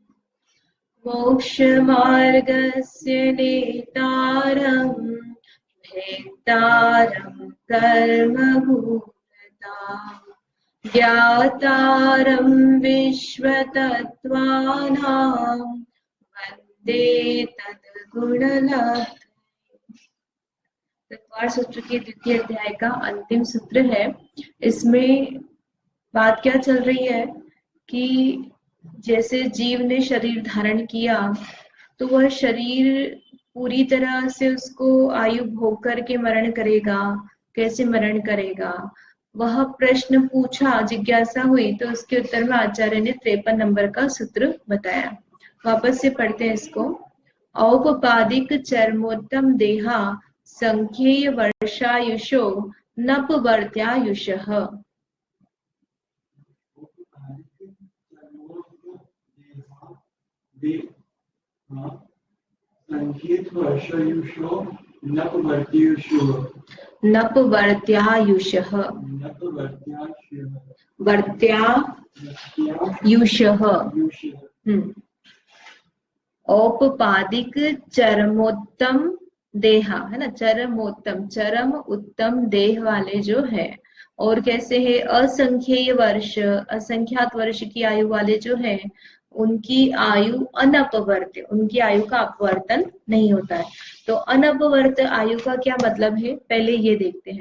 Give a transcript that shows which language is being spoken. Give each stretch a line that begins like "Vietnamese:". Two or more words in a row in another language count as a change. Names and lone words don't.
Sanskrit: मोक्षमार्गस्य नेतारम् भेत्तारं कर्मभूतता ज्ञातारं विश्वतत्त्वानां वन्दे तद्गुणलब्धये।
Hindi: तत्वार सूत्र के द्वितीय अध्याय का अंतिम सूत्र है। इसमें बात क्या चल रही है कि जैसे जीव ने शरीर धारण किया तो वह शरीर पूरी तरह से उसको आयु भोग करके मरण करेगा, कैसे मरण करेगा, वह प्रश्न पूछा, जिज्ञासा हुई, तो उसके उत्तर में आचार्य ने 53 नंबर का सूत्र बताया। वापस से पढ़ते हैं इसको।
Sanskrit: औपपादिक चर्मोत्तम देहा संख्येय वर्षायुषो नपवर्त्यायुषः। नपवर्त्यायुषः वर्त्यायुषः। औपपादिक चरमोत्तम देहा
Hindi: है ना, चरमोत्तम, चरम उत्तम देह वाले जो है, और कैसे है असंख्येय वर्ष, असंख्यात वर्ष की आयु वाले जो है, उनकी आयु अनपवर्त, उनकी आयु का अपवर्तन नहीं होता है। तो अनपवर्त आयु का क्या मतलब है, पहले ये देखते हैं।